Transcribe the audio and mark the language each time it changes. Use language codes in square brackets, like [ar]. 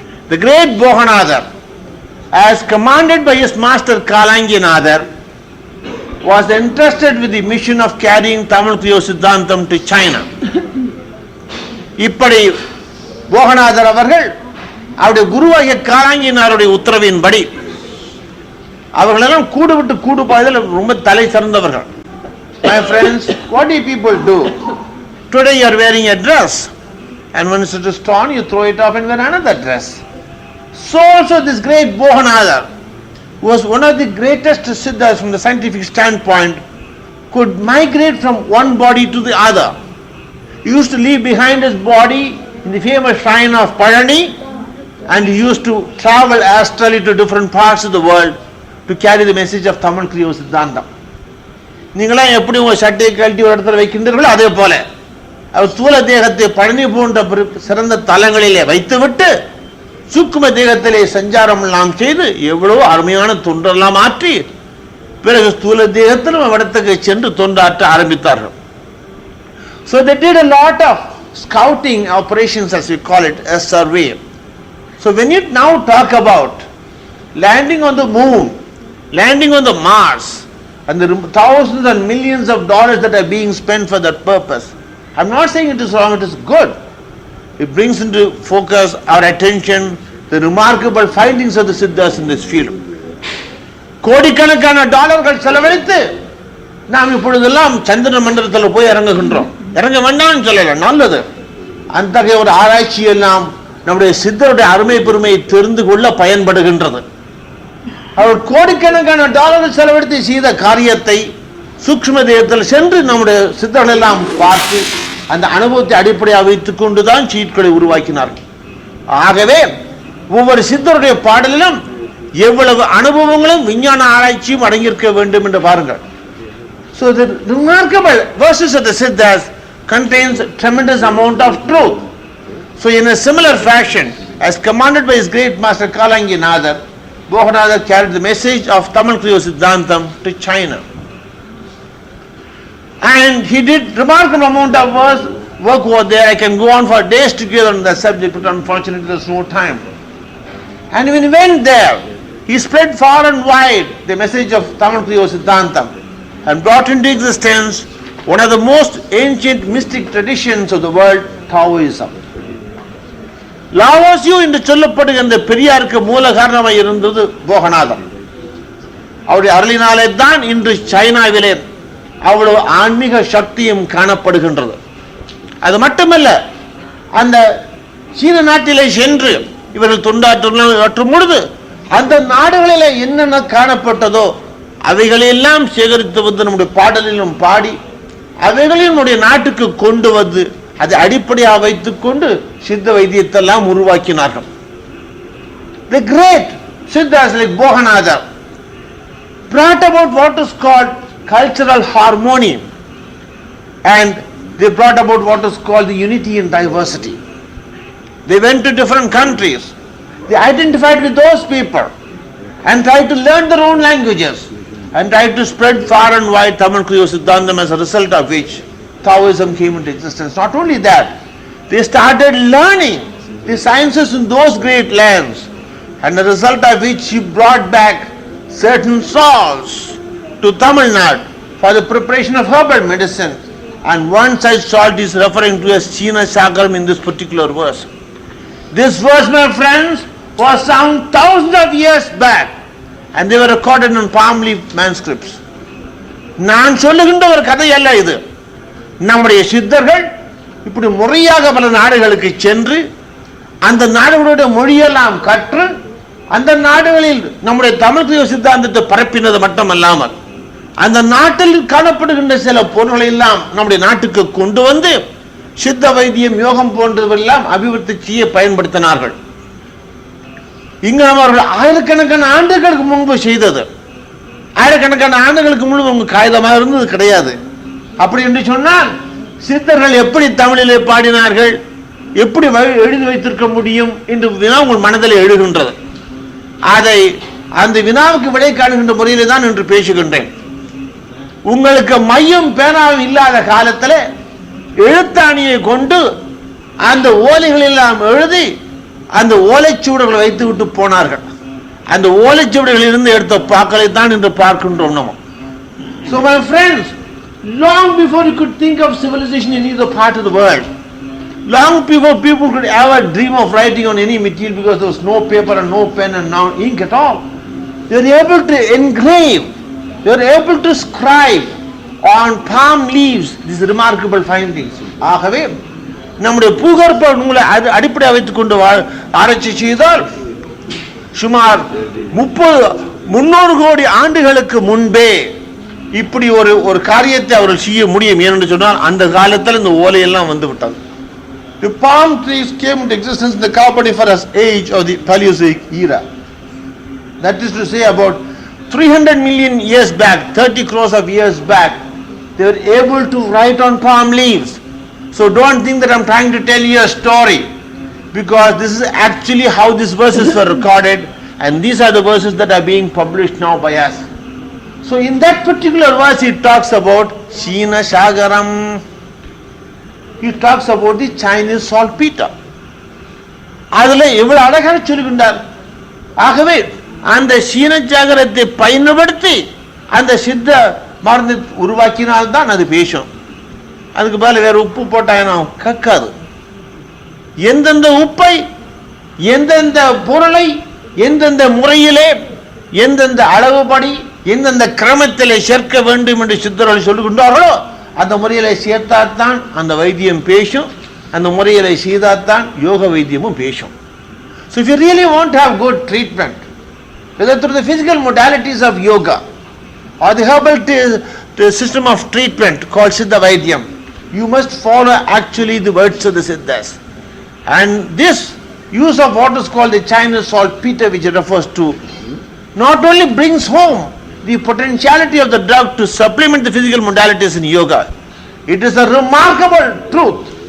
[en] The great Bohanadar, as commanded by his master Kalanginadar, was entrusted with the mission of carrying Tamil Kriya Siddhantam to China. [ta] இப்படி போகநாதர் அவர்கள் அவருடைய குருவாகிய காலாங்கினாருடைய உத்தரவின்படி அவர்களெல்லாம் கூடு விட்டு கூடு பாய்தல் ரொம்ப தலை சிறந்தவர்கள். [en] My friends, what do people do? Today you are wearing a dress, and once it is torn, you throw it off and wear another dress. So also this great Bohanadar was one of the greatest siddhas from the scientific standpoint, could migrate from one body to the other. He used to leave behind his body in the famous shrine of Palani, and he used to travel astrally to different parts of the world to carry the message of Tamil Kriya Siddhantam. [ta] நீங்களாம் எப்படி உங்க சட்டையை கழட்டி ஒரு இடத்துல வைக்கின்றீர்களோ அதே போல அவர் ஸ்தூல தேகத்தை பழனி போன்ற சிறந்த தலங்களிலே வைத்துவிட்டு சூக்கும தேகத்திலே சஞ்சாரம் எல்லாம் செய்து எவ்வளவு அருமையான தொண்டெல்லாம் ஆற்றி பிறகு ஸ்தூல தேகத்திலும் இடத்துக்கு சென்று தொண்டாற்ற ஆரம்பித்தார்கள். [en] So they did a lot of scouting operations, as we call it, a survey. So when you now talk about landing on the moon, landing on the Mars, and the thousands and millions of dollars that are being spent for that purpose, I'm not saying it is wrong, it is good. It brings into focus our attention the remarkable findings of the Siddhas in this field. [ta] கோடிக்கணக்கான டாலர்கள் செலவழித்து நாம் இப்பொழுதெல்லாம் சந்திர மண்டலத்தில் போய் இறங்குகின்றோம். இறங்க வேண்டாம்னு சொல்லல, நல்லது. அத்தகைய ஒரு ஆராய்ச்சி எல்லாம் நம்முடைய சித்தருடைய அருமை பெருமையை தெரிந்து கொள்ள பயன்படுகின்றது. அவர் கோடிக்கணக்கான டாலர்கள் செலவழித்து செய்த காரியத்தை சூக்ஷ்ம தேகத்தில் சென்று நம்முடைய சித்தர்கள் எல்லாம் பார்த்து அந்த அனுபவத்தை அடிப்படையாக வைத்துக் கொண்டுதான் சீட்களை உருவாக்கினார்கள். ஆகவே ஒவ்வொரு சித்தருடைய பாடலிலும் எவ்வளவு அனுபவங்களும் விஞ்ஞான ஆராய்ச்சியும் அடங்கியிருக்க வேண்டும் என்று பாருங்கள். [en] So the remarkable verses of the Siddhas contains a tremendous amount of truth. So in a similar fashion, as commanded by his great master Kalanginadar, Bohanadar carried the message of Tamil Kriya Siddhantam to China. And he did remarkable amount of work over there. I can go on for days together on the subject, but unfortunately there is no time. And when he went there, he spread far and wide the message of Tamil Kriya Siddhantam and brought into existence one of the most ancient mystic traditions of the world, Taoism. [ta] லாவோசியோ என்று சொல்லப்படுகின்ற பெரியாருக்கு மூல காரணமாக இருந்தது போகநாதர். அவருடைய அருளினாலே தான் இன்று சைனாவிலே அவ்வளவு ஆன்மீக சக்தியும் காணப்படுகின்றது. அது மட்டுமல்ல, அந்த சீன நாட்டிலே சென்று இவர்கள் தொண்டாற்றும் பொழுது அந்த நாடுகளிலே என்னென்ன காணப்பட்டதோ அவைகளெல்லாம் சேகரித்து வந்து நம்முடைய பாடலிலும் பாடி அவைகளையும் நம்முடைய நாட்டுக்கு கொண்டு வந்து அதை அடிப்படையாக வைத்துக் கொண்டு சித்த வைத்தியத்தெல்லாம் உருவாக்கினார்கள். [en] The great Siddhas like Bohanadar brought about what is called cultural harmony, and they brought about what is called the unity in diversity. They went to different countries, they identified with those people and tried to learn their own languages and tried to spread far and wide Tamil Kriya Siddhantam, as a result of which Taoism came into existence. Not only that, they started learning the sciences in those great lands, and the result of which he brought back certain salts to Tamil Nadu for the preparation of herbal medicine, and one such salt is referring to as China Chakram in this particular verse. This verse, my friends, was found thousands of years back, and they were recorded in palm leaf manuscripts. [ta] நான் சொல்லுகின்ற ஒரு கதை அல்ல இது. நம்முடைய சித்தர்கள் இப்படி முறையாக பல நாடுகளுக்கு சென்று அந்த நாடுகளுடைய மொழியெல்லாம் கற்று அந்த நாடுகளில் நம்முடைய தமிழ் கிரியா சித்தாந்தத்தை பரப்பினது மட்டுமல்லாமல் அந்த நாட்டில் காணப்படுகின்ற சில பொருள்களை எல்லாம் நம்முடைய நாட்டுக்கு கொண்டு வந்து சித்த வைத்தியம், யோகம் போன்றவெல்லாம் அபிவிருத்தி செய்ய பயன்படுத்தினார்கள். இங்கு அவர்கள் ஆயிரக்கணக்கான ஆண்டுகளுக்கு முன்பு செய்தது, ஆயிரக்கணக்கான ஆண்டுகளுக்கு முன்பு உங்க காகிதமாக இருந்தது கிடையாது. அப்படி என்று சொன்னால் சித்தர்கள் எப்படி தமிழிலே பாடினார்கள், எப்படி எழுதி வைத்திருக்க முடியும் என்று வினா உங்கள் மனதில் எழுகின்றது. அதை அந்த வினாவுக்கு விடை காணுகின்ற முறையிலே தான் என்று பேசுகின்றேன். உங்களுக்கு மையம் பேனாவும் இல்லாத காலத்தில் எழுத்தாணியை கொண்டு அந்த ஓலைகள் எல்லாம் எழுதி அந்த ஓலைச்சுவடுகளை வைத்து விட்டு போனார்கள். அந்த ஓலைச்சுவடுகளில் இருந்து எடுத்த பாக்களை தான் இன்று பார்க்கின்றோம் நம்ம. [en] So my friends, long before you could think of civilization in either part of the world, long before people could ever dream of writing on any material, because there was no paper and no pen and no ink at all, they were able to engrave, they were able to scribe on palm leaves these remarkable findings. [ta] ஆகவே நம்முடைய பூகற்ப நூலை அடிப்படையாக வைத்துக் கொண்டு ஆராய்ச்சி செய்தால் சுமார் 300 கோடி ஆண்டுகளுக்கு முன்பே இப்படி ஒரு காரியத்தை அவர்கள் செய்ய முடியும். ஏனென்று சொன்னால் அந்த காலத்தில் இந்த ஓலையெல்லாம் வந்து விட்டது. [en] The palm trees came into existence in the Carboniferous age of the Paleozoic era. That is to say, about 300 million years back, 30 crores of years back, they were able to write on palm leaves. So don't think that I'm trying to tell you a story, because this is actually how these verses were recorded, and these are the verses that are being published now by us. So in that particular verse it talks about Shina Shagaram. He talks about the Chinese saltpeter. [ta] அதில் எவ்வளவு அழகாக சொல்லுகின்றார். ஆகவே அந்த சீன சாகரத்தை பயன்படுத்தி அந்த சித்த மருந்து உருவாக்கினால்தான் அது பேசும். அதுக்கு பதில் வேற உப்பு போட்டாங்கன்னா கக்காது. எந்தெந்த உப்பை எந்தெந்த பொருளை எந்தெந்த முறையிலே எந்தெந்த அளவுபடி எந்தெந்த கிரமத்திலே சேர்க்க வேண்டும் என்று சித்தர்கள் சொல்லுகின்றார்களோ அந்த முறையிலே சேர்த்தாத்தான் அந்த வைத்தியம் பேசும். அந்த முறையிலே செய்தாத்தான் யோக வைத்தியமும் பேசும். [en] So if you really want to have good treatment, whether through the physical modalities of yoga or the herbal system of treatment called Siddha Vaidyam, you must follow actually the words of the Siddhas. And this use of what is called the Chinese saltpeter, which it refers to, not only brings home the potentiality of the drug to supplement the physical modalities in yoga, it is a remarkable truth.